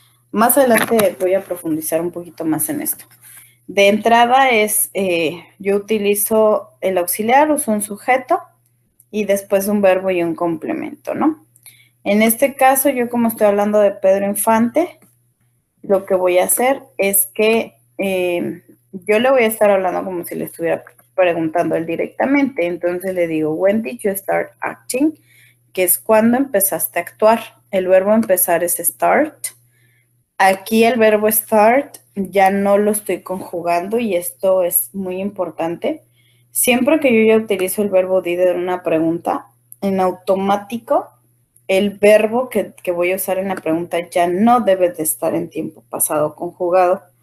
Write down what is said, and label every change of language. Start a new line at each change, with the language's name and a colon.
Spanish: Más adelante voy a profundizar un poquito más en esto. De entrada yo utilizo el auxiliar, uso un sujeto y después un verbo y un complemento, ¿no? En este caso, yo como estoy hablando de Pedro Infante, lo que voy a hacer es que yo le voy a estar hablando como si le estuviera preguntando él directamente. Entonces le digo,
English: when did you start acting?
Spanish: Que es cuando empezaste a actuar. El verbo empezar es start. Aquí el verbo start ya no lo estoy conjugando y esto es muy importante. Siempre que yo ya utilizo el verbo did en una pregunta, en automático el verbo que voy a usar en la pregunta ya no debe de estar en tiempo pasado conjugado.